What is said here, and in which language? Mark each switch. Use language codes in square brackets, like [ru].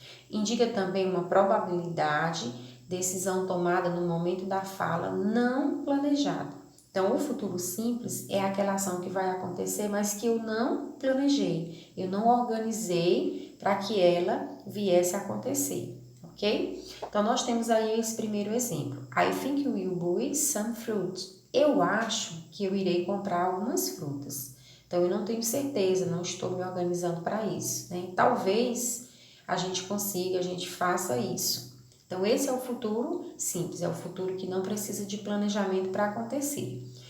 [pt] Indica também uma probabilidade, decisão tomada no momento da fala não planejada. Então, o futuro simples é aquela ação que vai acontecer, mas que eu não planejei, eu não organizei para que ela viesse a acontecer, ok? Então, nós temos aí esse primeiro exemplo. [en] I think you will buy some fruit. [pt] Eu acho que eu irei comprar algumas frutas. Então, eu não tenho certeza, não estou me organizando para isso, né? Talvez a gente consiga, a gente faça isso. Então, esse é o futuro simples, é o futuro que não precisa de planejamento para acontecer.